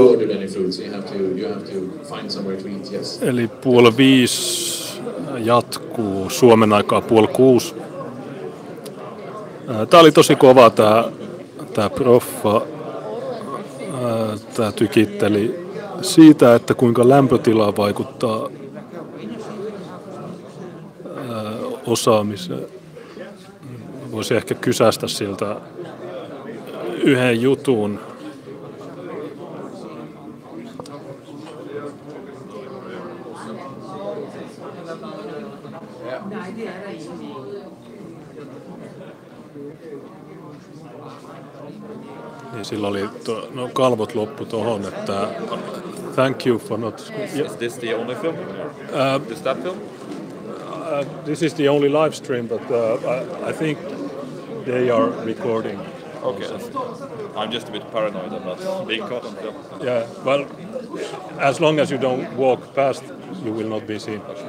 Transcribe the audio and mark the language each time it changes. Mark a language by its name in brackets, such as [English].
[English] You have to find somewhere to eat, yes. [Finnish] Eli 4:30 jatkuu Suomen aikaa 5:30. Tää oli tosi kova tää proffa. Tää tykitteli siitä, että kuinka lämpötila vaikuttaa osaamiseen. Voisi ehkä kysästä siltä yhden jutun. Niin sillä oli kalvot loppu tohon, että [English] thank you for not... Is this the only film? Is that film? This is the only live stream, but I think they are recording. Okay, I'm just a bit paranoid about being caught on film. Yeah, well, as long as you don't walk past, you will not be seen.